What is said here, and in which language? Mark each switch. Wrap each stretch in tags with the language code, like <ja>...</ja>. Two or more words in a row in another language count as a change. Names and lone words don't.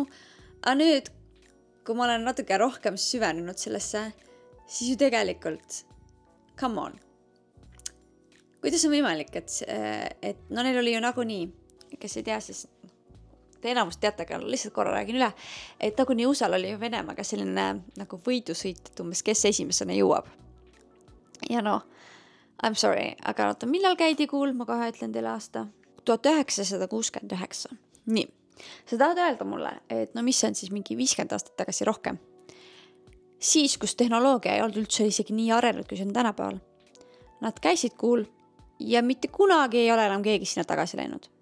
<et>Aga nüüd, kui ma olen natuke rohkem süvenenud sellesse, siis ju tegelikult,</et> <en>come on.</en> <et>Kuidas on võimalik, et no neil oli ju nagunii, kes ei tea, siis te enamust teate, aga lihtsalt korra räägin üle, et nagunii USA-l oli ju Venemaaga selline nagu võidusõit, et umbes kes esimesena jõuab. Ja no,</et> <en>I'm sorry,</en> <et>aga millal käidi kuul, ma kohe ütlen teile aasta? 1969. Nii, sa tahad öelda mulle, et no mis on siis mingi 50 aastat tagasi rohkem? Siis, kus tehnoloogia ei olnud üldse isegi nii arenenud, kui see on tänapäeval. Nad käisid kuul ja mitte kunagi ei ole enam keegi sinna tagasi läinud.</et>